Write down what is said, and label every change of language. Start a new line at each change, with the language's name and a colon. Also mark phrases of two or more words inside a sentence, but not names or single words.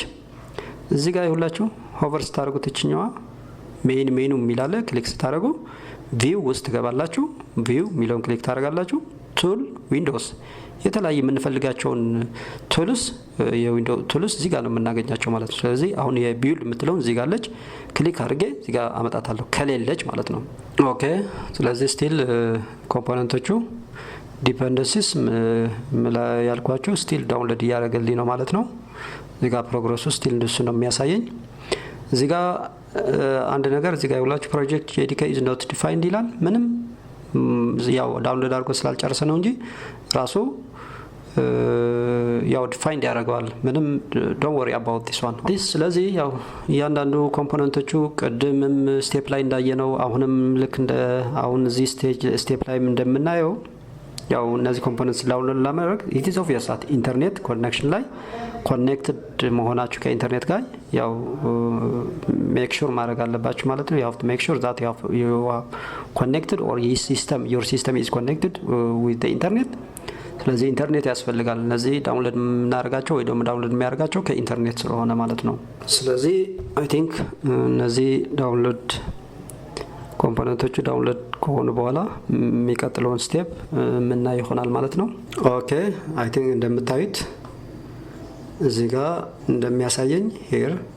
Amharic: እዚህ ጋር ይሁላችሁ ሆቨር ስታደርጉት እችኛዋ ሜኑ የሚላለ ክሊክ ስታደርጉ ቪው ውስጥ ትገባላችሁ ቪው የሚለውን ክሊክ ታደርጋላችሁ
English: tool windows
Amharic: የተለያየ የምንፈልጋቸውን ቱልስ የዊንዶው ቱልስ እዚህ ጋር ነው የምናገኛቸው ማለት ነው ስለዚህ አሁን የቢውልድ የምትለውን እዚህ ጋር አለች ክሊክ አድርጌ እዚህ ጋር አመጣታለሁ ከሌለች ማለት ነው ኦኬ ስለዚህ ስቲል ኮምፖነንቶቹ ዲፔንደንሲስ ያልኳችሁ ስቲል ዳውንሎድ እያደረገልኝ ነው ማለት ነው እዚህ ጋር ፕሮግረሱ ስቲል እንደሱ ነው የሚያሳየኝ እዚህ ጋር አንድ ነገር እዚህ ጋር ይውላችሁ
English: project JDK is not defined
Amharic: ይላል ምንም ያው ዳውንሎድ አድርጎ ስላልጨረሰ ነው እንጂ ራሱ ያው ዲፋይንድ ያደርገዋል ምንም
English: don't worry about this one
Amharic: ስለዚህ ያው እያንዳንዱ ኮምፖነንቶቹ ቀደምም ስቴፕ ላይ እንዳየነው አሁንም ልክ እንደ አሁን እዚህ ስቴፕ ላይ እንደምናየው ያው እነዚህ ኮምፖነንትስ ዳውንሎድ ለማድረግ
English: it is obvious that internet connection
Amharic: ላይ ኮኔክትድ መሆናችሁ ከኢንተርኔት ጋር ያው
English: make sure
Amharic: ማድረግ አለባችሁ ማለት ነው
English: you have to make sure that you are connected or your system is connected with the internet
Amharic: ስለዚህ ኢንተርኔት ያስፈልጋል እነዚህ ዳውንሎድ እናደርጋቸው ወይ ደግሞ ዳውንሎድ የሚያደርጋቸው ከኢንተርኔት ስለሆነ ማለት ነው ስለዚህ
English: I think
Amharic: እነዚህ ዳውንሎድ ኮምፖነንቶቹ ዳውንሎድ ከሆኑ በኋላ የሚቀጥለውን ስቴፕ ምንና ይሆናል ማለት ነው ኦኬ
English: I think
Amharic: እንደምታዩት እዚህ ጋር እንደሚያሳየኝ here